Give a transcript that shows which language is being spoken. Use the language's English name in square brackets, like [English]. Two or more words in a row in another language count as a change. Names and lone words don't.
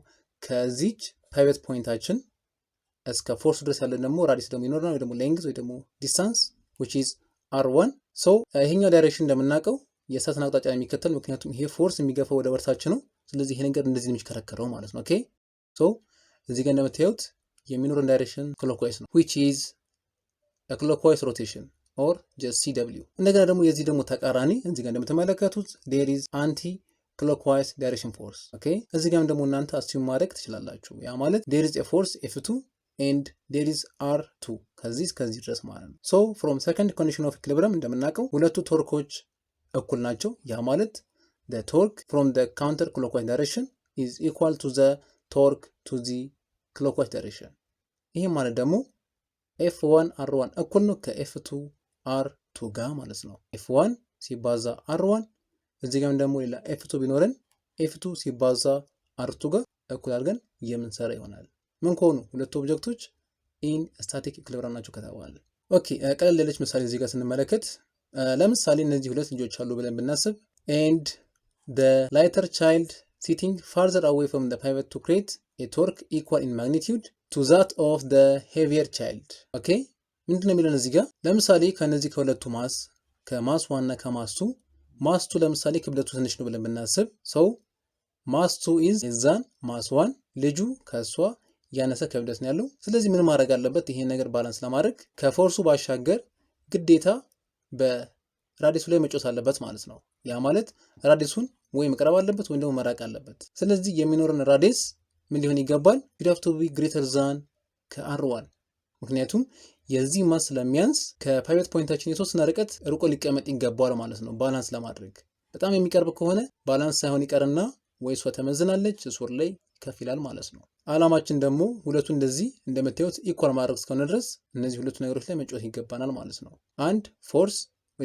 [Amharic] ከዚች ፓይቨት ፖይንታችን እስከ ፎርስ ድረስ ያለን ደግሞ ራዲየስ ደግሞ ይኖርናል፣ ወይ ደግሞ ሌንግዝ ወይ ደግሞ ዲስታንስ [English] which is R1። [Amharic] ሶ ይሄኛው ዳይሬክሽን እንደምናውቀው የሰዓትን አቅጣጫ የሚከተል፣ ምክንያቱም ይሄ ፎርስ የሚገፋው ወደ ወርታችን ነው። ስለዚህ ይሄ ነገር እንደዚህ ነው የሚሽከረከረው ማለት ነው። [English] okay so [Amharic] እዚህ ጋር እንደምታዩት የሚኖረን ዳይሬክሽን ክሎክዋይዝ ነው [English] which is a clockwise rotation or just CW። [Amharic] እንደገና ደግሞ የዚህ ደግሞ ተቃራኒ እዚህ ጋር እንደምትመለከቱት [English] there is anti clockwise direction force። [Amharic] ኦኬ እዚህ ጋርም ደግሞ እናንተ አስዩም ማድረግ ትችላላችሁ። ያ ማለት [English] there is a force F2 and there is R2 [Amharic] ከዚህ ድረስ ማለት ነው። [English] so from second condition of equilibrium [Amharic] እንደምናውቀው ሁለቱ ቶርኮች እኩል ናቸው። ያ ማለት [English] the torque from the counter clockwise direction [Amharic] is equal to the torque to the clockwise direction። ይሄ ማለት ደግሞ F1 R1 እኩል ነው ከF2 R2 ጋር ማለት ነው። F1 ሲባዛ R1 እዚህ ጋርም ደግሞ ሌላ F2 ቢኖረን F2 ሲባዛ R2 ጋር እኩል አድርገን የምንሰራ ይሆናል። ምን ከሆኑ ሁለቱ ኦብጀክቶች [English] in static equilibrium [Amharic] ናቸው ከተባለ። ኦኬ ቀለል ያለች ምሳሌ እዚህ ጋር ስንመለከት ለምሳሌ እነዚህ ሁለት ልጆች አሉ ብለን ብናስብ [English] and the lighter child sitting farther away from the pivot to create a torque equal in magnitude to that of the heavier child. [Amharic] ኦኬ ምንድነው የሚለን እዚህ ጋር ለምሳሌ ከነዚህ ከሁለቱ ማስ ከማስ 1 እና ከማስ 2 ማስ 2 ለምሳሌ ክብደቱ ትንሽ ነው ብለን ብናስብ ሰው ማስ 2 [English] is than [Amharic] ማስ 1 ልጁ ከሷ ያነሰ ክብደት ነው ያለው። ስለዚህ ምን ማድረግ አለበት? ይሄን ነገር ባላንስ ለማድረግ ከፎርሱ ባሻገር ግዴታ በራዲየሱ ላይ መጮስ አለበት ማለት ነው። ያ ማለት ራዲየሱን ወይ መቅረብ አለበት ወይ ደግሞ መራቅ አለበት። ስለዚህ የሚኖረን ራዲየስ ምን ሊሆን ይገባል? [English] it have to be greater than [Amharic] ከr1 ምክንያቱም የዚህ ማስ ስለሚያንስ ከፓይቬት ፖይንታችን የተወሰነ ርቀት ርቆ ሊቀመጥ ይገባዋል ማለት ነው ባላንስ ለማድረግ። በጣም የሚቀርብ ከሆነ ባላንስ ሳይሆን ይቀርና ወይ እሷ ተመዝናለች እሱር ላይ ከፍ ይላል ማለት ነው። አላማችን ደግሞ ሁለቱ እንደዚህ እንደምታዩት ኢኳል ማድረግ እስከሆነ ድረስ እነዚህ ሁለቱ ነገሮች ላይ መጫወት ይገባናል ማለት ነው። አንድ ፎርስ ወይ